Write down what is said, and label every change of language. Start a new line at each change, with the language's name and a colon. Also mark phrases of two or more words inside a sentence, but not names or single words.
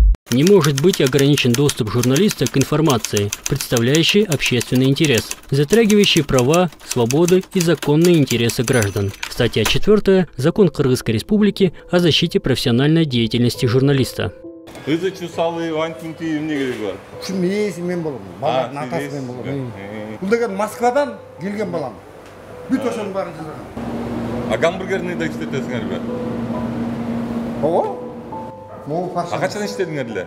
Russian: Не может быть ограничен доступ журналиста к информации, представляющей общественный интерес, затрагивающей права, свободы и законные интересы граждан. Статья 4. Закон Кыргызской Республики о защите профессиональной деятельности журналиста.
Kyrgyz: Москвадан келген балам. Бүт ошонун баарын жазган. А гамбургерни да иштетесиңер бе?
Russian: Ого? Могу фарш.
Kyrgyz: Качан иштедиңер эле?